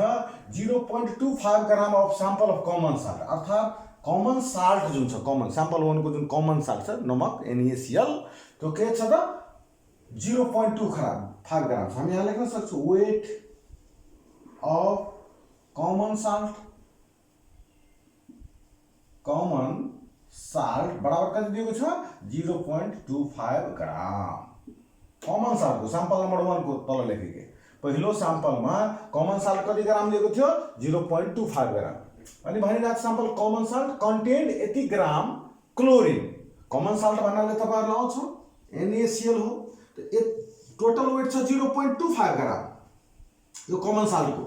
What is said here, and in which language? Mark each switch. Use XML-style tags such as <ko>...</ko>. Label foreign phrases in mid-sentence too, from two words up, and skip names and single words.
<ne>0.25</ne> <en>gram of sample of common salt,</en> <ne>अर्थात</ne> <en>common salt</en> <ne>जुन छ,</ne> <en>common sample</en> <ne>1 को जुन</ne> <en>common salt</en> <ne>छ नमक NaCl, त्यो के छ त 0.25 ग्राम। हामी यहाँ लेख्न सक्छौँ</ne> <en>weight of common salt, common salt</en> <ne>बराबर कति दिएको छ? 0.25 ग्राम।</ne> <en>common salt</en> <ne>को</ne> <en>sample number</en> <ne>1 को तल लेखेको पहिलो सैंपलमा</ne> <en>common salt</en> <ne>कति ग्राम लिएको थियो? 0.25 ग्राम। अनि भनिरहेको</ne> <en>sample common salt contained 80 gram chlorine. common salt</en> <ne>भन्नाले तपाईहरुलाई आउँछ NaCl हो।</ne> <en>total weight</en> <ne>छ 0.25 ग्राम यो</ne> <en>common salt</en> <ne>को।</ne>